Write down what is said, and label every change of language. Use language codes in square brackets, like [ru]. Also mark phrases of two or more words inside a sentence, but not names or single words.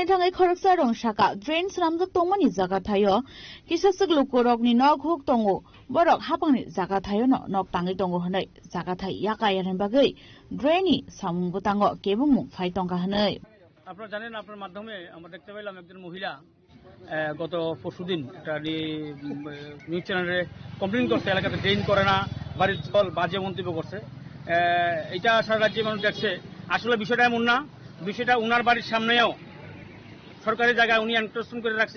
[trp] thangai khoroksa rong shaka drains ramja tongmani jaga thayo kisasuk lukorok ni nok hok tongo borok hapangni jaga thayo no nok tangi tongo hanai jaga thai yaka yaran bagai draini samung butango kebung phai tongka hanai [bn] আপনারা জানেন আপনার মাধ্যমে আমরা দেখতে পেলাম একজন মহিলা গত পরশুদিন একটা নিউজ চ্যানেলে কমপ্লেইন করছে এলাকাতে ড্রেন করে না, বাড়ির জল বাজে মন্তব্য করছে। এটা সারা রাজ্যে মানুষ দেখছে। আসলে বিষয়টা এমন না, বিষয়টা উনার বাড়ির সামনেও সরকারি জায়গায় উনি এনক্রোচমেন্ট করে রাখছে।